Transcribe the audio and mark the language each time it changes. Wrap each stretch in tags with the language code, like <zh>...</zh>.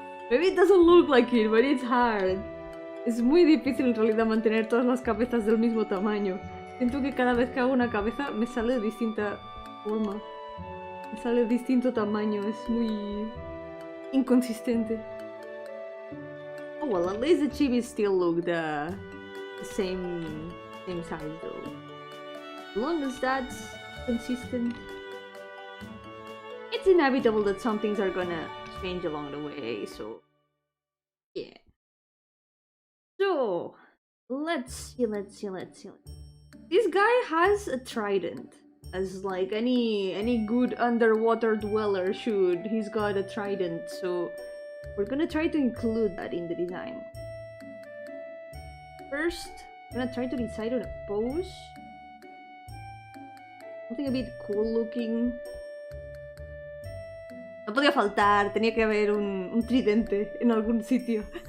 <en>Maybe it doesn't look like it, but it's hard.</en> <es>Es muy difícil en realidad mantener todas las cabezas del mismo tamaño. Siento que cada vez que hago una cabeza me sale de distinta forma. Me sale de distinto tamaño, es muy inconsistente.</es> <en>Oh well, at least the chibis still look the same size though. As long as that's consistent. It's inevitable that some things are gonna change along the way, so Yeah. So, let's see. This guy has a trident. As like any good underwater dweller should. He's got a trident, so we're gonna try to include that in the design. First, I'm gonna try to decide on a pose. Something a bit cool looking.</en> <es>No podía faltar, tenía que haber un tridente en algún sitio.</es>